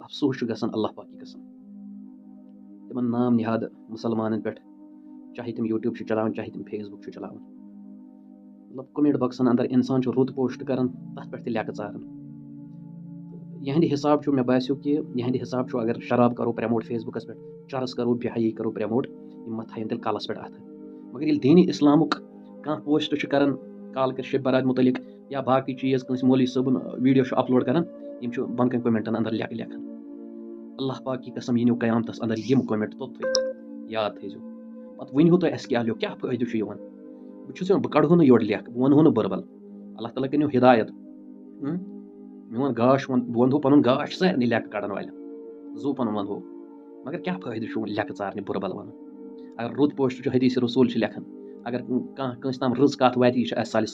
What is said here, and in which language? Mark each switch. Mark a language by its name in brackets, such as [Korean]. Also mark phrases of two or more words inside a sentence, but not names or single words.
[Kashmiri] افسوس چھُ گژھان [Urdu] اللہ پاک کی قسم [Kashmiri] تِمن نام نِہاد مُسلمانن پٮ۪ٹھ چاہے تِم یوٗٹیوٗب چھِ چلاوان چاہے تِم فیس بُک چھِ چلاوان مطلب کومنٹ باکسن اندر انسان چھُ رُت پوسٹ کران تتھ پٮ۪ٹھ تہِ لیکہٕ ژاران یِہنٛدِ حساب چھُ مےٚ باسیو کہِ یِہنٛدِ حساب چھُ اگر شراب کرو پرٛموٹ فیس بُکس پٮ۪ٹھ چرس کرو بے حیٲیی کرو پرٛموٹ یِم ما تھاون تیٚلہِ کلس پٮ۪ٹھ اتھٕ مگر ییٚلہِ دیٖنی اسلامُک کانٛہہ پوسٹ چھُ کران کالکر شب برات متعلق یا باقٕے چیٖز کٲنٛسہِ مولوی صٲبُن ویٖڈیو چھُ اپلوڈ کران یِم چھُ بۄن کَنہِ کومنٹن اندر لیکہٕ لیکھان [Urdu] اللہ پاک کی قسم [Kashmiri] یِنو قیامتس اندر یِم کومنٹ توٚتھُے یاد تھٲیزیو پتہٕ ؤنۍہو تُہۍ اَسہِ کیٛاہ لیوٚکھ کیٛاہ فٲیدٕ چھُ یِوان بہٕ چھُس بہٕ کڑہو نہٕ یورٕ لیکھ بہٕ ونہو نہٕ بُربل اللہ تعالیٰ کٔرِنو ہدایت میون گاش بہٕ ونہو پنُن گاش سارنٕے لیکہٕ کڑن والٮ۪ن زوٗ پنُن ونہو مگر کیٛاہ فٲیدٕ چھُ لیکہٕ ژارنہِ بُربل ونُن اگر رُت پوسٹ چھُ حدیث رسوٗل چھِ لیکھان اگر کانٛہہ کٲنٛسہِ تام رٕژ کتھ واتہِ یہِ چھُ اَسہِ سالہِ